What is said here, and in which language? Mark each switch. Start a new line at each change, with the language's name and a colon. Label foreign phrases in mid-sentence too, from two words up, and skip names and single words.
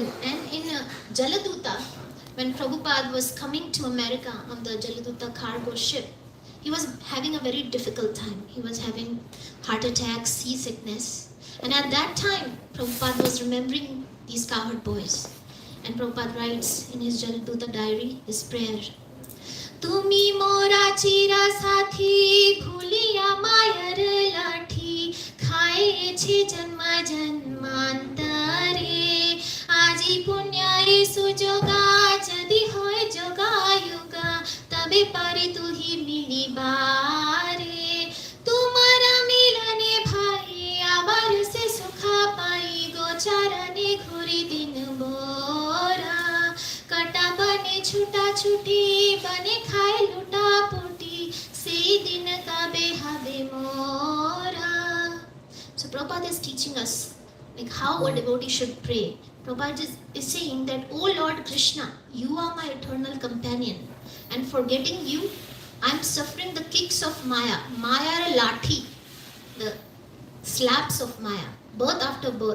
English: And in Jaladuta, when Prabhupada was coming to America on the Jaladuta cargo ship, he was having a very difficult time. He was having heart attacks, seasickness. And at that time, Prabhupada was remembering these cowherd boys. And Prabhupada writes in his Jaladuta diary, his prayer,
Bangla: তুমি মোর চির সাথী, ভুলিয়া মায়ার লাথি, খাইয়াছি জন্ম জন্মান্তরে, আজি পুন এ সুযোগ, যদি হয় যোগাযোগ, তবে পারি তুহে মিলিবারে, তোমার মিলনে ভাই, আবার সে সুখ পাই, গোচারণে ঘুরি দিন ভোর, কত বনে ছুটাছুটি, বনে খাই লুটাপুটি, সেই দিন কবে হবে মোর.
English: So Prabhupada is teaching us like how a devotee should pray. Prabhupada is saying that, oh Lord Krishna, you are my eternal companion, and forgetting you, I am suffering the kicks of Maya.
Bangla: মায়া লাথি,
English: the slaps of Maya, birth after birth.